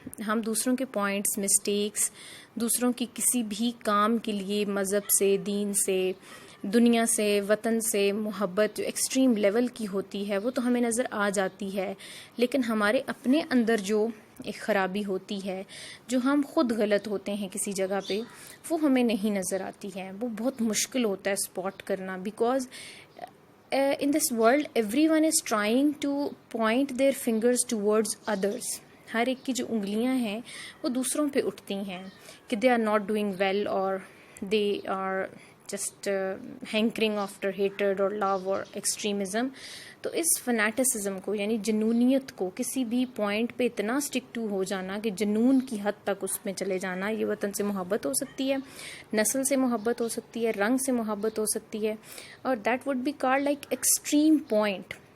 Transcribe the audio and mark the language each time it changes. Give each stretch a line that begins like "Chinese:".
Urdu: ہم دوسروں کے پوائنٹس, مسٹیکس, دوسروں کی کسی بھی کام کے لیے مذہب سے, دین سے, دنیا سے, وطن سے محبت جو ایکسٹریم لیول کی ہوتی ہے وہ تو ہمیں نظر آ جاتی ہے, لیکن ہمارے اپنے اندر جو ایک خرابی ہوتی ہے, جو ہم خود غلط ہوتے ہیں کسی جگہ پہ, وہ ہمیں نہیں نظر آتی ہے. وہ بہت مشکل ہوتا ہے اسپاٹ کرنا,
English: Because in this world everyone is trying to point their fingers towards others.
Urdu: ہر ایک کی جو انگلیاں ہیں وہ دوسروں پہ اٹھتی ہیں کہ
English: they are not doing well, or they are just hankering after hatred or love or extremism.
Urdu: تو اس فنیٹسزم کو, یعنی جنونیت کو, کسی بھی پوائنٹ پہ اتنا اسٹک ٹو ہو جانا کہ جنون کی حد تک اس میں چلے جانا. یہ وطن سے محبت ہو سکتی ہے, نسل سے محبت ہو سکتی ہے, رنگ سے محبت ہو سکتی ہے, اور
English: That would be called like extreme point.